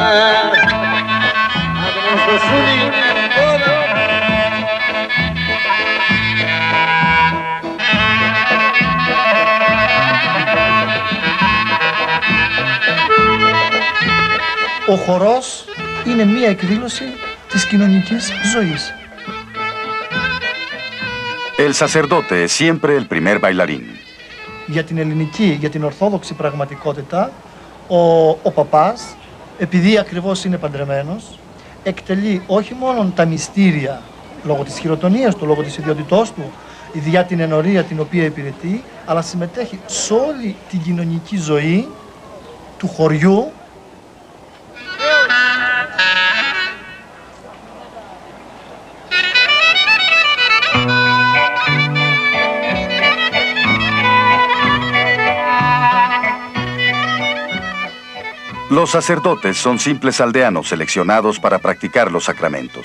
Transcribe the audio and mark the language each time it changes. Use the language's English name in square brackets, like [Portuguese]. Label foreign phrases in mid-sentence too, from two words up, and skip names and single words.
[Greek] Ο χορός είναι μία εκδήλωση της κοινωνικής ζωής. [Spanish] El sacerdote es siempre el primer bailarín. [Greek] Για την ελληνική, για την ορθόδοξη πραγματικότητα, ο παπάς, επειδή ακριβώς είναι παντρεμένος, εκτελεί όχι μόνο τα μυστήρια λόγω της χειροτονίας του, λόγω της ιδιότητός του, για την ενορία την οποία υπηρετεί, αλλά συμμετέχει σε όλη την κοινωνική ζωή του χωριού. [Spanish] Los sacerdotes son simples aldeanos seleccionados para practicar los sacramentos.